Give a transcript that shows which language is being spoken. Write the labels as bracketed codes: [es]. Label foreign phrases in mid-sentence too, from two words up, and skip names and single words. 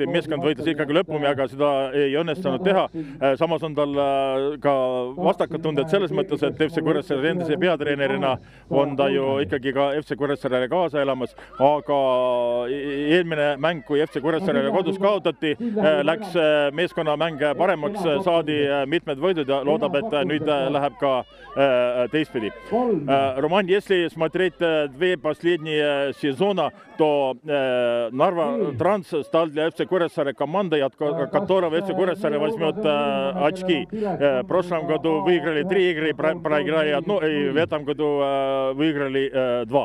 [et] Meeskond võitis ikkagi lõpuni, aga seda ei õnnestunud teha. Samas on tal ka vastakad tunded selles mõttes, et FC Kuressaare endise peatreenerina on ta ju ikkagi ka FC Kuressaarele kaasa elamas, aga eelmine mäng, kui FC Kuressaarele kodus kaotati, läks meeskonnamäng paremaks, saadi mitmed võidud ja loodab, et nüüd läheb ka teistpidi. [ru] Roman, если смотреть две последние сезона, то Нарва Транс стал для FC Kuressaare командой, от которого FC Kuressaare возьмет очки. В прошлом году выиграли 3 игры, проиграли 1, и в этом году выиграли 2.